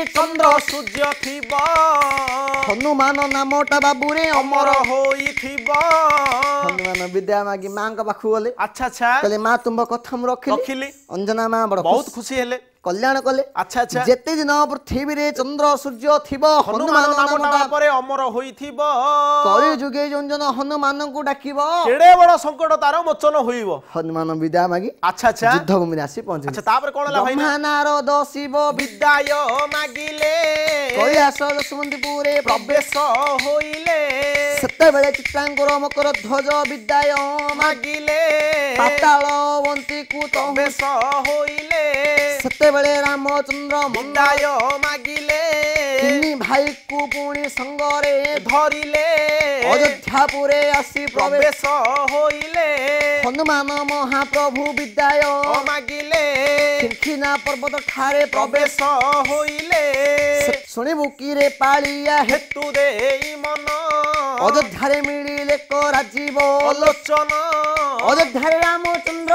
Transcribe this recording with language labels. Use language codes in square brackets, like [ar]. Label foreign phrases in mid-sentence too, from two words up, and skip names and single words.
[or] ଚନ୍ଦ୍ର ସୂର୍ଯ୍ୟ ଥିବ ହନୁମାନ ନାମଟା ବାବୁ ରେ ଅମର ହୋଇଥିବ ହନୁମାନ ବିଦାୟ ମାଗି ମାଙ୍କ ପାଖୁ ଗଲେ ଅଚ୍ଛା ଅଚ୍ଛା କହିଲେ ମା ତୁମ କଥା ଆମ ରଖିଲି ଅଞ୍ଜନା ମା ବଡ଼ [hi] बहुत खुशी [or] ହେଲେ କଲ୍ୟାଣ କଲେ ଅଚ୍ଛା ଅଚ୍ଛା ଯେତେ ଦିନ ପୃଥିବୀ ରେ ଚନ୍ଦ୍ର ସୂର୍ଯ୍ୟ ଥିବ ହନୁମାନ ନାମଟା ପରେ ଅମର ହୋଇଥିବ କଳି ଯୁଗେ ଜନ ହନୁମାନ କୁ ଡାକିବ କେଡ଼େ ବଡ଼ ସଙ୍କଟ ତାର ମୋଚନ ହୋଇବ ହନୁମାନ ବିଦାୟ ମାଗି ଅଚ୍ଛା ଅଚ୍ଛା ଯୁଦ୍ଧ ଭୂମି ରେ ଆସି ପହଞ୍ଚେ ଅଚ୍ଛା ତାପରେ କଣ ହେଲା ଭାଇ ବ୍ରହ୍ମାନାରଦ ଶିବ ବିଦାୟ ମାଗିଲେ କୈଳାସ ଦଶମନ୍ତୀପୁର ରେ ପ୍ରବେଶ ହୋଇଲେ ସେତେ ବେଳେ ଚିତ୍ରାଙ୍କୁର ମକର ଧ୍ୱଜ ବିଦାୟ ମାଗିଲେ ପାତାଳ ବନ୍ତୀ କୁ ପ୍ରବେଶ ହୋଇଲେ ସେତେ ବେଳେ ରାମଚନ୍ଦ୍ର ବିଦାୟ ମାଗିଲେ ତିନି ଭାଇ କୁ ପୁଣି ସଙ୍ଗରେ ଧରିଲେ ଅଯୋଧ୍ୟାପୁରେ ଆସି ପ୍ରବେଶ ହୋଇଲେ ହନୁମାନ ମହାପ୍ରଭୁ ବିଦାୟ ମାଗିଲେ ଖିଙ୍ଖିନା ପର୍ବତ ଠାରେ ପ୍ରବେଶ ହୋଇଲେ ଶୁଣିବୁ କି ରେ ପାଲିଆ ହେତୁ ଦେଇ ମନ ଅଯୋଧ୍ୟାରେ ମିଳିଲେ କୁ ରାଜୀବ ଲୋଚନ ଅଯୋଧ୍ୟାରେ ରାମଚନ୍ଦ୍ର